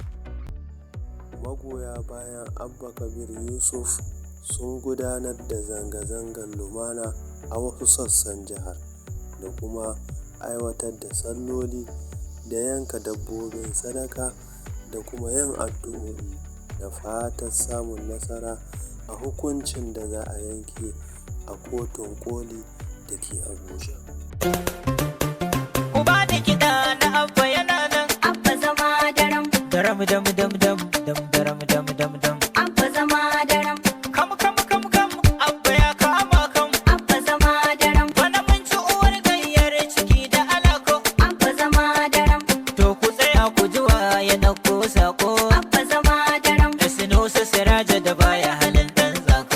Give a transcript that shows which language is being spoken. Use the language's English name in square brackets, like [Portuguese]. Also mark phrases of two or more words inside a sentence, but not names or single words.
[Hausa] Magoya bayan Abba Kabir Yusuf sun gudanar da zanga-zangar lumana a wasu sassan jihar da kuma aiwatar da salloli da yanka dabbobin sadaka da kuma yin addu'o'i da fatan samun nasara a hukuncin da za a yanke a kotun koli da ke Abuja. Ku ba ni kiɗa na Abba yana nan. Abba zama daram. Daram dam dam dam dam daram dam dam dam. Abba zama daram. Kam Abba ya kama kam. Abba zama daram. Bana mun ci uwar gayyar ciki da alako. Abba zama daram. To ku tsaya ku ji wa ya dauko sako. Abba zama daram. Sinusa Siraja da baya halin dan zako.